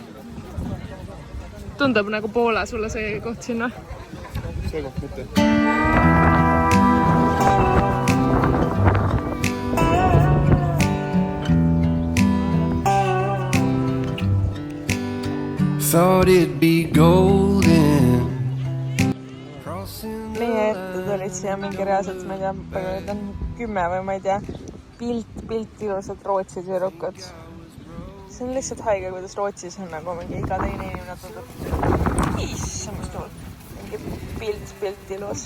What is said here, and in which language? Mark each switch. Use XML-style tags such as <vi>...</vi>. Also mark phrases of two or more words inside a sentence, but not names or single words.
<et>Tundub nagu Poola sulle see koht siin, või? See koht mitte.</et> <en>Thought it'd be golden.</en> <et>Meie ette tulid siia mingi reaalselt, ma ei tea, 10 või ma ei tea, pilt ilusad Rootsi tüdrukud. See on lihtsalt haige, kuidas Rootsis on nagu mingi iga teine inimene tundub Issand, mingi pilt ilus.</et>